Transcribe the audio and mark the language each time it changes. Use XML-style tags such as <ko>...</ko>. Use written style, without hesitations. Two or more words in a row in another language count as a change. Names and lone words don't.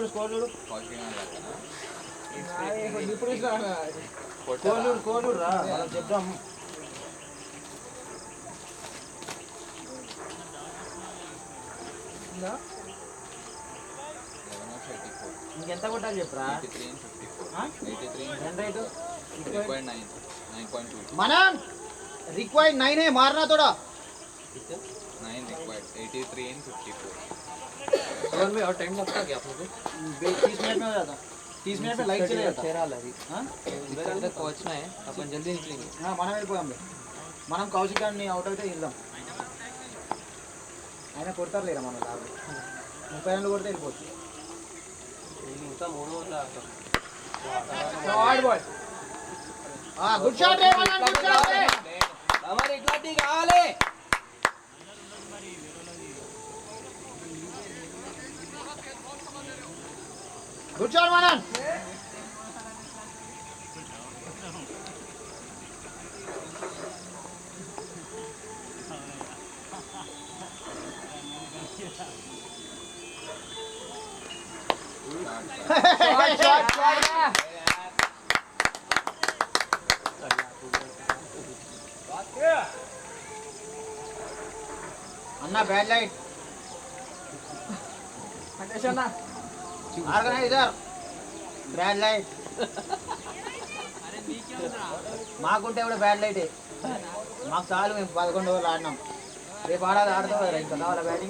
<te>కోలూరు రా మనం చెప్దాం. ఇంకెంత కొట్టాలి చెప్పరా?</te> <hi>మనన్ रिक्वायर्ड 9 है, मारना थोड़ा</hi> <en>9 required 83 in 54.</en> <hi>सर में और टाइम लगता क्या आप लोगों को? 30 मिनट में हो जाता. 30 मिनट में लाइट चले जाता. हां इधर तक पहुंचना है, अपन जल्दी निकलेंगे.</hi> <te>हां మనం వెళ్ళిపోయాంలే. మనం కౌశిక్ గారిని అవుట్ అయితే వెళ్దాం. ఆయన కొడతారు లేరా మన లాగా 30 రన్లు కొడితే వెళ్ళిపోవచ్చు. ఇంకా 3 ఓవర్లు ఆడతాం.</te> <en>short ball. good shot re Manan, good shot re.</en> <te>हमारे इట్లాంటి కావాలి.</te> <en>good shot Manan. short short अन्ना bad light</en> <te>అన్న ఆర్గనైజర్</te> <en>bad light</en> <te>మాకుంటే కూడా</te> <en>bad light</en> <te>మాకు చాలు. మేము 11 ఓవర్లు ఆడినాం. రేపు ఆడతాం కదా, ఇంకా కావాలా బ్యాటింగ్?</te>